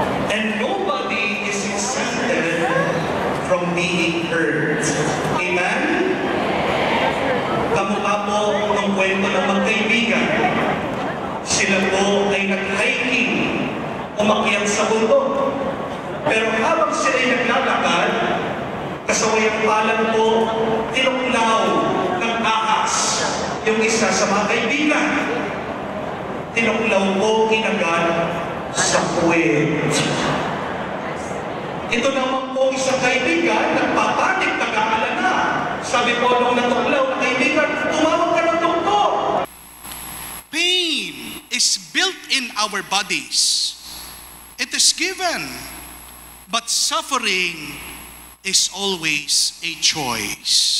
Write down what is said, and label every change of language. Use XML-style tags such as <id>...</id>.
<en>And nobody is exempted from being hurt. Amen?</en> <tl>Kamukha po ng kwento ng magkaibigan. Sila po ay nag-hiking, umakyat sa bundok. Pero habang sila ay naglalakad, kasawayang palad po, tinuklaw ng ahas yung isa sa mga kaibigan. Tinuklaw po kinagat sa puwet. Ito naman po isang kaibigan, nagpapanik, nag-aalala. Sabi po nung natuklaw na kaibigan, tumawag ka ng doktor.</tl> <en>Pain is built in our bodies. It is given. But suffering is always a choice.</en>